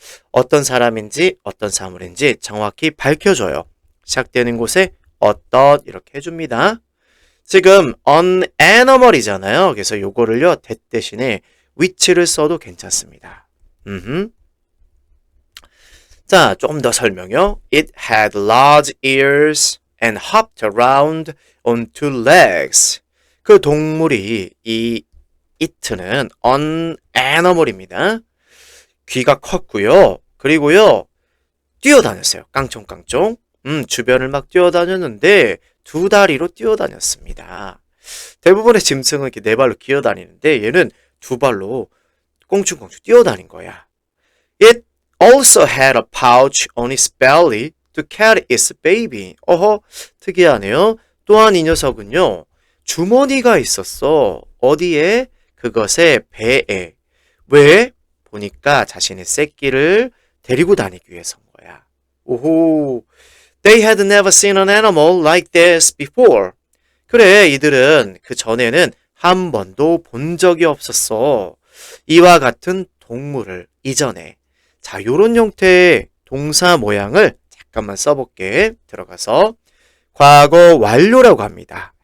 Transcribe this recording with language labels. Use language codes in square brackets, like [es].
[ko] 어떤 사람인지 어떤 사물인지 정확히 밝혀줘요. 시작되는 곳에 어떤 이렇게 해줍니다. 지금 an animal이잖아요. 그래서 요거를요. that 대신에 which를 써도 괜찮습니다. 자, 좀 더 설명요. [en] It had large ears and hopped around on two legs. [ko] 그 동물이 이 it는 an animal입니다. 귀가 컸고요. 그리고요. 뛰어다녔어요. 깡총깡총. 주변을 막 뛰어다녔는데 두 다리로 뛰어다녔습니다. 대부분의 짐승은 이렇게 네 발로 기어다니는데 얘는 두 발로 꽁충꽁충 뛰어다닌 거야. [en] It also had a pouch on its belly to carry its baby. [ko] 어허, 특이하네요. 또한 이 녀석은요. 주머니가 있었어. 어디에? 그것의 배에. 왜? 보니까 자신의 새끼를 데리고 다니기 위해서인 거야. 오호. [en] They had never seen an animal like this before. [ko] 그래, 이들은 그 전에는 한 번도 본 적이 없었어. 이와 같은 동물을 이전에. 자, 요런 형태의 동사 모양을 잠깐만 써볼게. 들어가서 과거 완료라고 합니다.